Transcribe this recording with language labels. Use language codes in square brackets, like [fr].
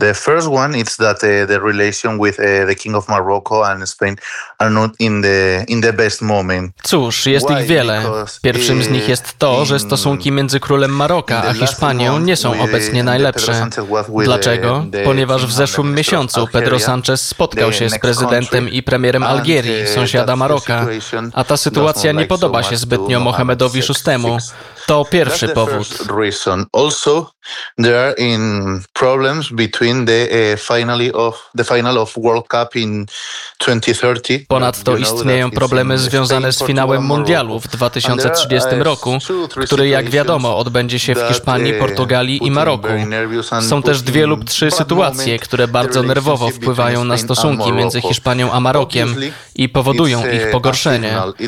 [en] The first one is that the relation with the King of Morocco and Spain are not in the best moment. [pl] Cóż, jest ich wiele. Pierwszym z nich jest to, że stosunki między królem Maroka a Hiszpanią nie są obecnie najlepsze. Dlaczego? Ponieważ w zeszłym miesiącu Pedro Sanchez spotkał się z prezydentem i premierem Algierii, sąsiada Maroka, a ta sytuacja nie podoba się zbytnio Mohamedowi VI. To pierwszy powód. [en] Also, there are in problems between the final of World Cup in 2030. [pl] Ponadto istnieją problemy związane z finałem mundialu w 2030 roku, który jak wiadomo odbędzie się w Hiszpanii, Portugalii i Maroku. Są też dwie lub trzy sytuacje, które bardzo nerwowo wpływają na stosunki między Hiszpanią a Marokiem i powodują ich pogorszenie.